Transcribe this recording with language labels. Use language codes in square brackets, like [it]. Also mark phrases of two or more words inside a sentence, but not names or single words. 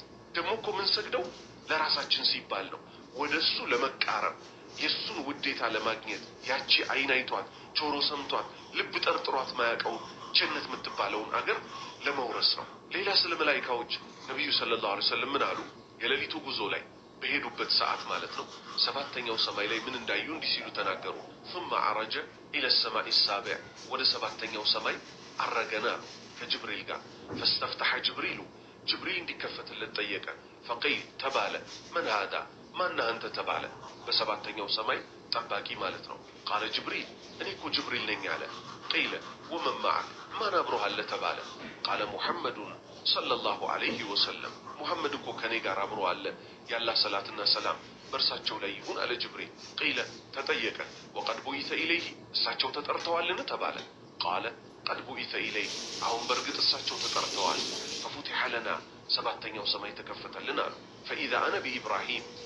[am] ደግሞ እኮ ምን ሰግደው ለራሳችን ሲባል ነው፣ ወደሱ ለመቃረብ የሱን ውዴታ ለማግኘት ያቺ አይን አይቷት ጆሮ ሰምቷት ልብ ጠርጥሯት ማያውቀው ጀነት የምትባለውን አገር ለመውረስ ነው። ሌላ ስለ መላኢካዎች ነቢዩ [ar] صلى الله عليه وسلم [am] ምን አሉ? የሌሊቱ ጉዞ ላይ በሄዱበት ሰዓት ማለት ነው 7ኛው ሰማይ ላይ ምን እንዳዩ እንዲህ ሲሉ ተናገሩ። [ar] ثم عرج الى السماء السابع [am] ወደ 7ኛው ሰማይ አረገና አሉ ከጅብሪል ጋር [ar] فاستفتح جبريل [am] ጅብሪል እንዲከፈትለት ጠየቀ። فقيل ተባለ [ar] من هذا [am] ማን አንተ ተባለ። በ7ኛው ሰማይ ጠባቂ ማለት ነው። [ar] قال جبريل [am] እኔ እኮ ጅብሪል ነኝ አለ። [ar] قيل ومن معك [am] ማን አብሮህ አለ ተባለ። [ar] قال محمد صلى الله عليه وسلم [am] ሙሐመድ እኮ ከኔ ጋር አብሮ አለ ያላህ ሰላትና ሰላም በእርሳቸው ላይ ይሁን አለ ጅብሪል። ቂለ ተጠየቀ [ar] وقد بعث إليه [am] እሳቸው ተጠርተዋልን ተባለ። [ar] قال قد بعث إليه [am] አሁን በእርግጥ እሳቸው ተጠርተዋል። [ar] ففتح لنا [am] 7ኛው ሰማይ ተከፈተልን አሉ። [ar] فإذا أنا بإبراهيم